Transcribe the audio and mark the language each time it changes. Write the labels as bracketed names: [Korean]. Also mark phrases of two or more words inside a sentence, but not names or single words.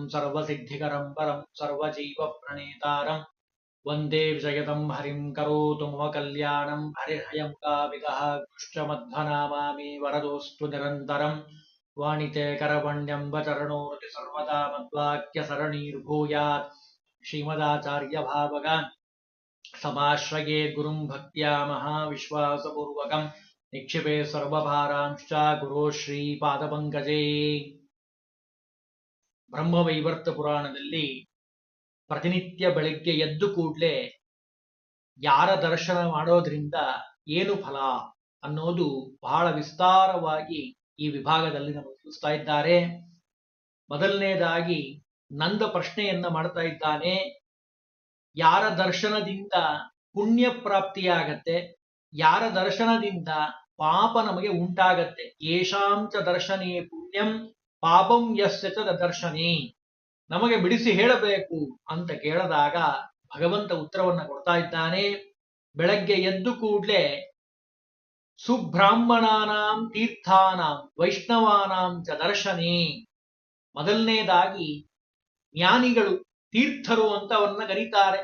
[Sanskrit] सर्वसिद्धिकरम् परम् सर्वजीवप्रणेतारम् वन्दे विजयतम् हरिम् करोतु मम कल्याणम् हरिर्हयमुखाविदः कृष्णमध्वनामामि वरदोऽस्तु निरन्तरम् वाणिते करवण्यम्बचरणोरति सर्वदा मद्वाक्यसरणीर्भूयात् श्रीमदाचार्यभावगान् समाश्रये गुरुम् भक्त्या महाविश्वासपूर्वकम् निक्षिपे सर्वभारांश्च गुरो ಶ್ರೀಪಾದಪಂಕಜೇ। [Kannada] ಬ್ರಹ್ಮವೈವರ್ತ ಪುರಾಣದಲ್ಲಿ ಪ್ರತಿನಿತ್ಯ ಬೆಳಗ್ಗೆ ಎದ್ದು ಕೂಡಲೇ ಯಾರ ದರ್ಶನ ಮಾಡೋದ್ರಿಂದ ಏನು ಫಲ ಅನ್ನೋದು ಬಹಳ ವಿಸ್ತಾರವಾಗಿ ಈ ವಿಭಾಗದಲ್ಲಿ ನಮಗೆ ತಿಳಿಸ್ತಾ ಇದ್ದಾರೆ. ಮೊದಲನೇದಾಗಿ ನಂದ ಪ್ರಶ್ನೆಯನ್ನ ಮಾಡ್ತಾ ಇದ್ದಾನೆ. ಯಾರ ದರ್ಶನದಿಂದ ಪುಣ್ಯ ಪ್ರಾಪ್ತಿಯಾಗತ್ತೆ, ಯಾರ ದರ್ಶನದಿಂದ ಪಾಪ ನಮಗೆ ಉಂಟಾಗತ್ತೆ. [Sanskrit] ಯೇಷಾಂಚ ದರ್ಶನೇ ಪುಣ್ಯಂ ಪಾಪಂ ಯಸ್ಯ ಚ ದರ್ಶನೇ. [Kannada] ನಮಗೆ ಬಿಡಿಸಿ ಹೇಳಬೇಕು ಅಂತ ಕೇಳಿದಾಗ ಭಗವಂತ ಉತ್ತರವನ್ನ ಕೊಡ್ತಾ ಇದ್ದಾನೆ. ಬೆಳಗ್ಗೆ ಎದ್ದು ಕೂಡಲೇ [Sanskrit] ಸುಬ್ರಾಹ್ಮಣಾನಾಂ ತೀರ್ಥಾನಾಂ ವೈಷ್ಣವಾನಾಂ ಚ ದರ್ಶನೇ. [Kannada] ಮೊದಲನೇದಾಗಿ ಜ್ಞಾನಿಗಳು ತೀರ್ಥರು ಅಂತ ಅವನ್ನ ಕರೀತಾರೆ.